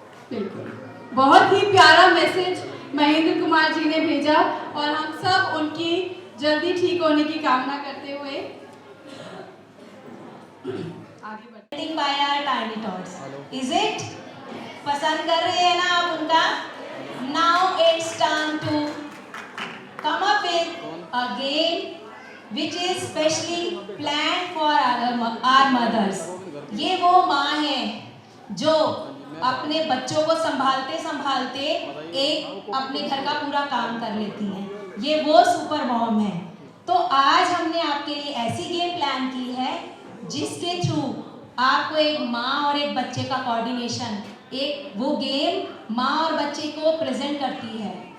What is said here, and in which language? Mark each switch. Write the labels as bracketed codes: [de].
[hi] बिल्कुल, बहुत ही प्यारा मैसेज महेंद्र कुमार जी ने भेजा और हम सब उनकी जल्दी ठीक होने की कामना करते हुए आगे बढ़ते हैं। [en] by our tiny tots. Is it? [hi] पसंद कर रहे हैं ना आप उनका? [en] Now it's time to come up with a game which is specially planned for our mothers. [hi] ये वो माँ है जो अपने बच्चों को संभालते संभालते एक अपने घर का पूरा काम कर लेती हैं। ये वो सुपर मॉम है। तो आज हमने आपके लिए ऐसी गेम प्लान की है जिसके थ्रू आपको एक माँ और एक बच्चे का कोऑर्डिनेशन, एक वो गेम माँ और बच्चे को प्रेजेंट करती है।